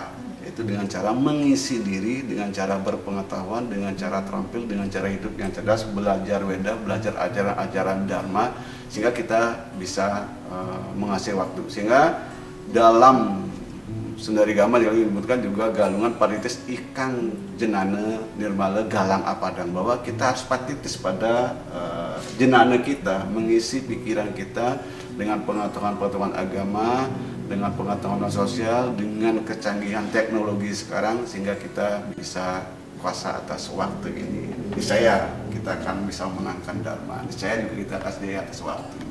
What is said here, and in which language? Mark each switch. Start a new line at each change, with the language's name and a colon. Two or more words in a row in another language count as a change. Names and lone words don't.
Indonesian: Itu dengan cara mengisi diri, dengan cara berpengetahuan, dengan cara terampil, dengan cara hidup yang cerdas, belajar Weda, belajar ajaran-ajaran Dharma, sehingga kita bisa menguasai waktu. Sehingga dalam Sundarigama disebutkan juga
Kawi: galungan paritis ikang jenana nirmala galang apadang,
Indonesian: bahwa kita harus patitis pada jenana kita, mengisi pikiran kita dengan pengetahuan-pengetahuan agama, dengan pengetahuan sosial, dengan kecanggihan teknologi sekarang, sehingga kita bisa kuasa atas waktu ini. Niscaya kita akan bisa menangkan Dharma, niscaya juga kita akan jaya atas waktu ini.